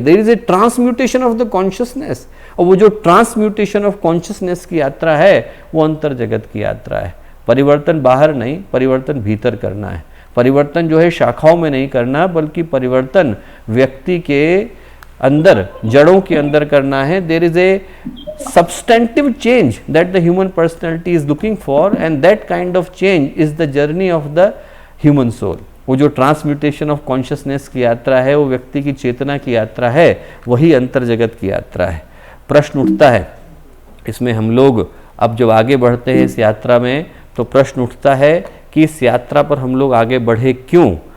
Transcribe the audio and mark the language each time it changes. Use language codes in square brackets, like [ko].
[en] there is a transmutation of the consciousness, [hi] और वो जो [en] transmutation of consciousness [hi] की यात्रा है वो अंतर जगत की यात्रा है। परिवर्तन बाहर नहीं, परिवर्तन भीतर करना है। परिवर्तन जो है शाखाओं में नहीं करना, बल्कि परिवर्तन व्यक्ति के अंदर, जड़ों के अंदर करना है। There is a [en] substantive change that the human personality is looking for, and that kind of change is the journey of the human soul. [hi] वो जो [en] transmutation of consciousness [hi] की यात्रा है, वो व्यक्ति की चेतना की यात्रा है, वही अंतर जगत की यात्रा है। प्रश्न उठता है इसमें, हम लोग अब जब आगे बढ़ते हैं इस यात्रा में, तो प्रश्न उठता है कि इस यात्रा पर हम लोग आगे बढ़े क्यों।